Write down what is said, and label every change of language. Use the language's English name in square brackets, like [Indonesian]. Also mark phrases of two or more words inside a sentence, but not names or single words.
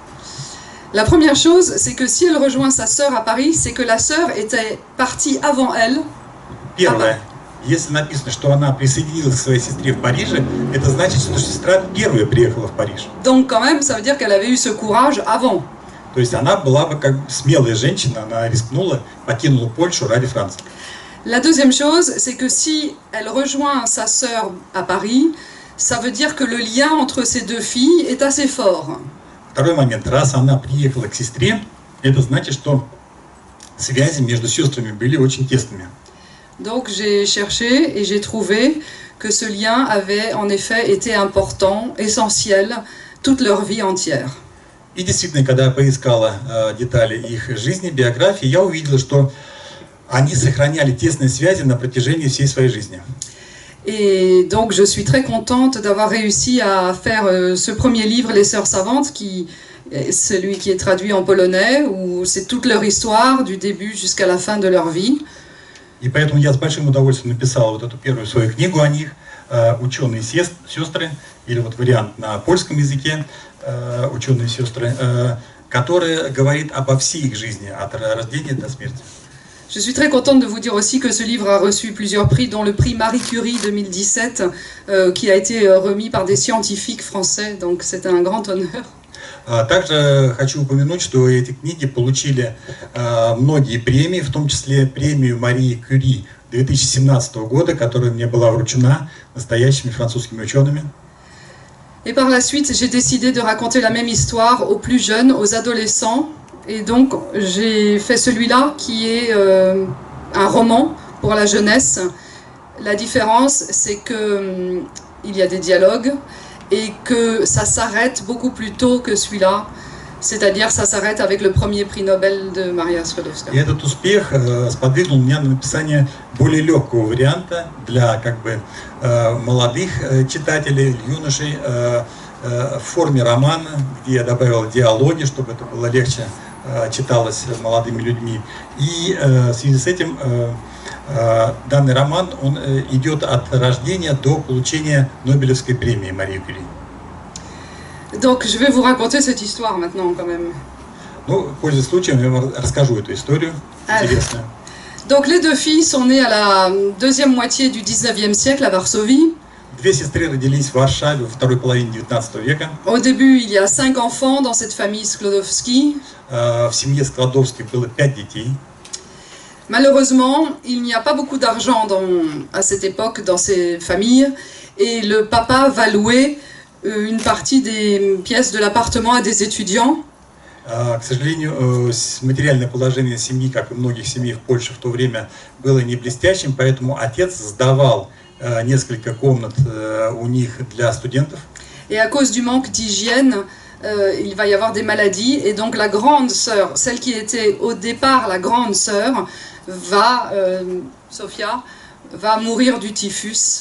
[French] La première chose, c'est que si elle rejoint sa sœur à Paris, c'est que la sœur était partie avant elle. [Russian] Первое. Если написано, что она присоединилась к своей сестре в Париже, это значит, что сестра первая приехала в Париж. [French] Donc quand même, ça veut dire qu'elle avait eu ce courage avant. [Russian] То есть она была бы как смелая женщина, она рискнула, покинула Польшу ради Франции. [French] La deuxième chose, c'est que si elle rejoint sa sœur à Paris, ça veut dire que le lien entre ces deux filles est assez fort. [Russian] Второй момент. Раз она приехала к сестре, это значит, что связи между сестрами были очень тесными. [French] Donc j'ai cherché et j'ai trouvé que ce lien avait en effet été important, essentiel, toute leur vie entière. [Russian] И действительно, когда я поискала детали их жизни, биографии, я увидела, что они сохраняли тесные связи на протяжении всей своей жизни. [French] Et donc je suis très contente d'avoir réussi à faire ce premier livre, Les Sœurs Savantes, celui qui est traduit en polonais, où c'est toute leur histoire, du début jusqu'à la fin de leur vie. [Russian] И поэтому я с большим удовольствием написал вот эту первую свою книгу о них, «Ученые сестры», или вот вариант на польском языке, «Ученые сестры», который говорит обо всей их жизни, от рождения до смерти. [French] Je suis très contente de vous dire aussi que ce livre a reçu plusieurs prix, dont le prix Marie Curie 2017, qui a été remis par des scientifiques français, donc c'est un grand honneur. [Russian] Также хочу упомянуть, что эти книги получили многие премии, в том числе премию Марии Кюри 2017 года, которая мне была вручена настоящими французскими учеными. [French] Et par la suite, j'ai décidé de raconter la même histoire aux plus jeunes, aux adolescents. Et donc, j'ai fait celui-là qui est un roman pour la jeunesse. La différence, c'est qu'il y a des dialogues et que ça s'arrête beaucoup plus tôt que celui-là. C'est-à-dire, ça s'arrête avec le premier prix Nobel de Maria Sklodowska. [Russian] И этот успех сподвигнул меня на написание более легкого варианта для молодых читателей, юношей, в форме романа, где я добавил диалоги, чтобы это было легче читалось молодыми людьми. И в связи с этим данный роман он идет от рождения до получения Нобелевской премии Марии Кюри. [French] Donc je vais vous raconter cette histoire maintenant quand même. [Russian] Ну, пользуясь случаем, я вам расскажу эту историю интересную. [French] Donc les deux filles sont nées à la deuxième moitié du 19e siècle à Varsovie. [Russian] Две сестры родились в Варшаве во второй половине 19 века. [French] Au début, il y a 5 enfants dans cette famille Sklodowski. [Russian] В семье Складовских было 5 детей. [French] Malheureusement, il n'y a pas beaucoup d'argent à cette époque dans ces familles et le papa va louer une partie des pièces de l'appartement à des étudiants. [Russian] К сожалению, материальное положение семьи, как и многих семей в Польше в то время, было не блестящим, поэтому отец сдавал несколько комнат у них для студентов. [French] Et à cause du manque d'hygiène, il va y avoir des maladies et donc la grande sœur, celle qui était au départ la grande sœur, Sophia, va mourir du typhus.